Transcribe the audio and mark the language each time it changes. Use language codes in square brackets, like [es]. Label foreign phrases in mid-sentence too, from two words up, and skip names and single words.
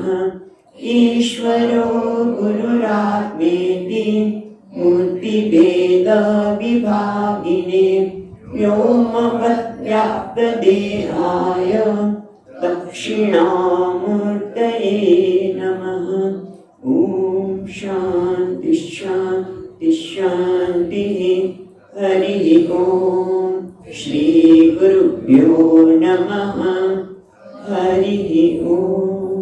[sa] ઈશ્વરો ગુરુરાત્મેતિ મૂર્તિભેદ વિભાગિને વ્યોમવદ્વ્યાપ્તદેહાય દક્ષિણામૂર્તયે નમઃ. ઓમ शांति शांति शांति। हरि ओम। श्री गुरुभ्यो नमः। हरि ओम।